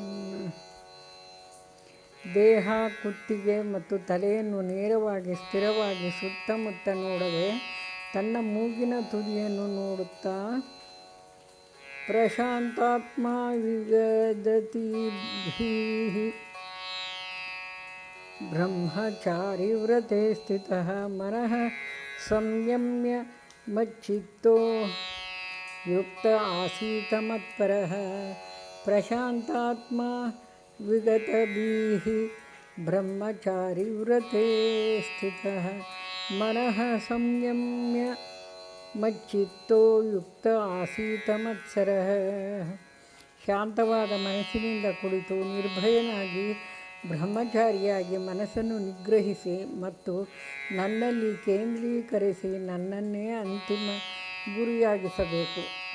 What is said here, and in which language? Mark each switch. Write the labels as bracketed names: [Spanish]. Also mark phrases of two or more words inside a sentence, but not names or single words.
[Kannada] ದೇಹ, ಕುತ್ತಿಗೆ ಮತ್ತು ತಲೆಯನ್ನು ನೇರವಾಗಿ ಸ್ಥಿರವಾಗಿ ಸುತ್ತಮುತ್ತ ನೋಡದೆ ತನ್ನ ಮೂಗಿನ ತುದಿಯನ್ನು ನೋಡುತ್ತಾ [Sanskrit] ಪ್ರಶಾಂತಾತ್ಮ ವಿಗದತಿಭಿಃ ಬ್ರಹ್ಮಚಾರಿ ವ್ರತೆ ಸ್ಥಿತಃ ಮನಃ ಸಂಯಮ್ಯ ಮಚ್ಚಿತ್ತೋ ಯುಕ್ತ ಆಸೀತ ಮತ್ಪರಃ. ಪ್ರಶಾಂತಾತ್ಮ ವಿಗತಭಿಃ ಬ್ರಹ್ಮಚಾರಿ ವ್ರತೆ ಸ್ಥಿತಃ ಮನಃ ಸಂಯಮ್ಯ ಮಚ್ಚಿತ್ತೋ ಯುಕ್ತ ಆಸೀತ ಮತ್ಸರಃ. [Kannada] ಶಾಂತವಾದ ಮನಸ್ಸಿನಿಂದ ಕುಳಿತು ನಿರ್ಭಯನಾಗಿ ಬ್ರಹ್ಮಚಾರಿಯಾಗಿ ಮನಸ್ಸನ್ನು ನಿಗ್ರಹಿಸಿ ಮತ್ತು ನನ್ನಲ್ಲಿ ಕೇಂದ್ರೀಕರಿಸಿ ನನ್ನನ್ನೇ ಅಂತಿಮ ಗುರಿಯಾಗಿಸಬೇಕು.